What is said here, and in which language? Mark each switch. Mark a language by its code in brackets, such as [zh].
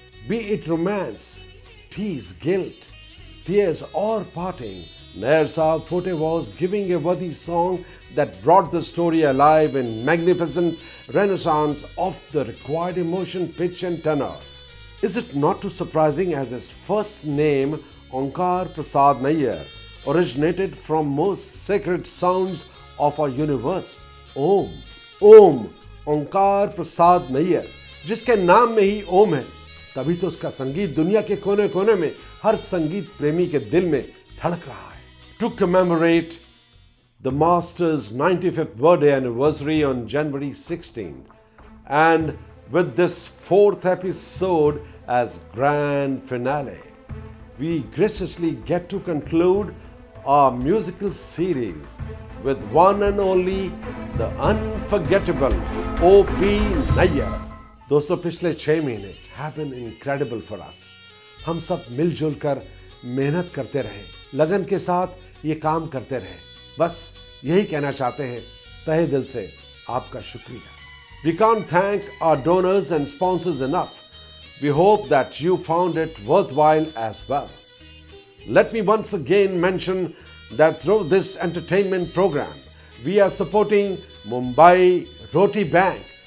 [en] Be it romance, tease, guilt, tears or parting, Nayyar Sahab forte was giving a worthy song that brought the story alive in magnificent renaissance of the required emotion, pitch and tenor. Is it not too surprising as his first name, Onkar Prasad Nayyar, originated from most sacred sounds of our universe? Om. Om, Onkar Prasad Nayyar. [hi] जिसके नाम में ही ओम है, तभी तो उसका संगीत दुनिया के कोने कोने में हर संगीत प्रेमी के दिल में धड़क रहा है. [en] To commemorate the Master's 95th birthday anniversary on January 16th, and with this fourth episode as grand finale, we graciously get to conclude our musical series with one and only the unforgettable O.P. Nayyar. [hi] दोस्तों, पिछले 6 महीने [en] have been incredible for us. [hi] हम सब मिलजुल कर मेहनत करते रहे, लगन के साथ ये काम करते रहे. बस यही कहना चाहते हैं तहे दिल से आपका शुक्रिया. [en] We can't thank our donors and sponsors enough. We hope that you found it worthwhile as well. Let me once again mention that through this entertainment program, we are supporting Mumbai Roti Bank.